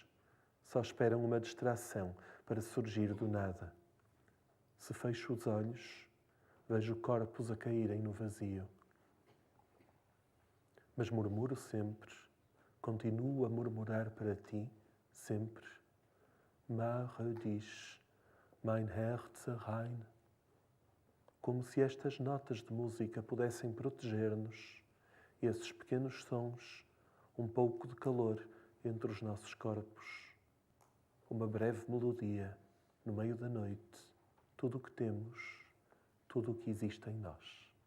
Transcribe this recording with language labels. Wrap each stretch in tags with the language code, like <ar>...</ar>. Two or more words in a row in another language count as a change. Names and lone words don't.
<pt>Só esperam uma distração para surgir do nada. Se fecho os olhos, vejo corpos a caírem no vazio. Mas murmuro sempre, continuo a murmurar para ti, sempre,</pt> <de>Mache dich, mein Herz rein.</de> <pt>Como se estas notas de música pudessem proteger-nos, esses pequenos sons, um pouco de calor entre os nossos corpos. Uma breve melodia, no meio da noite, tudo o que temos, tudo o que existe em nós.</pt>